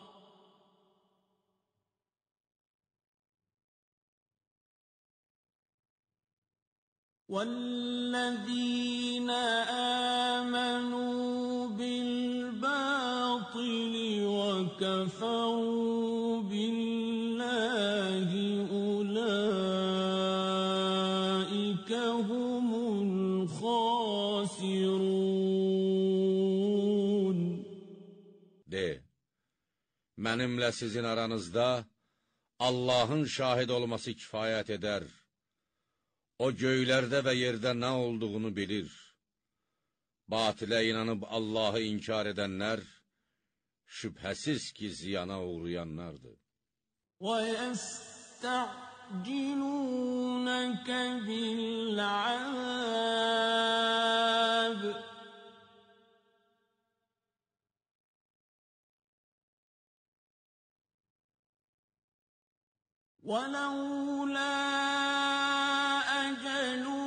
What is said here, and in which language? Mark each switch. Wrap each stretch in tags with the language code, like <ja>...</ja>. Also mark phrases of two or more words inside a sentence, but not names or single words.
<ar>وَالَّذِينَ آمَنُوا بِالْبَاطِلِ وَكَفَرُوا بِاللَّهِ أُولَئِكَ هُمُ الْخَاسِرُونَ.</ar> <az>De, mənimlə sizin aranızda Allahın şahid olması kifayət edər. O göylərdə və yerdə nə olduğunu bilir. Batilə inanıb Allahı inkar edənlər, şübhəsiz ki, ziyana uğrayanlardır.</az> <ar>وَيَسْتَعْجِلُونَكَ بِالْعَذَابِ وَلَوْلَا أَجَلٌ</ar>